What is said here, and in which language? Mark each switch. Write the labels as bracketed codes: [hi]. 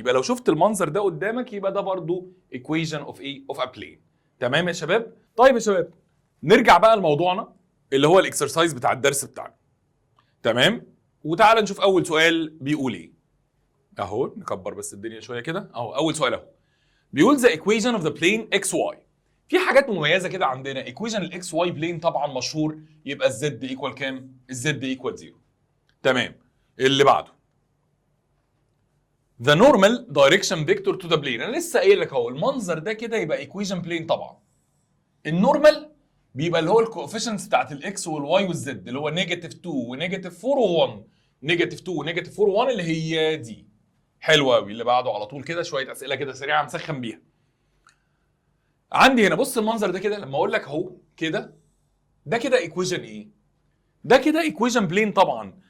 [ar] يبقى لو شفت المنظر ده قدامك يبقى ده برضو ايكويشن اوف ايه؟ اوف ا بلين. تمام يا شباب؟ طيب يا شباب نرجع بقى لموضوعنا اللي هو الاكسرسايز بتاع الدرس بتاعنا. تمام؟ وتعالى نشوف اول سؤال بيقول ايه. اهو نكبر بس الدنيا شويه كده، اهو اول سؤال اهو. بيقول [en] the equation of the plane xy. [ar] في حاجات مميزه كده عندنا، ايكويشن الاكس واي بلين طبعا مشهور، يبقى الزد ايكوال كام؟ الزد ايكوال 0. تمام. اللي بعده [en] the normal direction vector to the plane. [ar] انا لسه قايل لك اهو المنظر ده كده يبقى ايكويشن بلين طبعا. النورمال بيبقى اللي هو الكوفيشنتس بتاعت الاكس والواي والزد اللي هو نيجاتيف 2 ونيجاتيف 4 و1، نيجاتيف 2 ونيجاتيف 4 و1 اللي هي دي. حلو قوي. اللي بعده على طول كده شويه اسئله كده سريعه مسخن بيها. عندي هنا بص المنظر ده كده لما اقول لك اهو كده، ده كده ايكويشن ايه؟ ده كده ايكويشن بلين طبعا.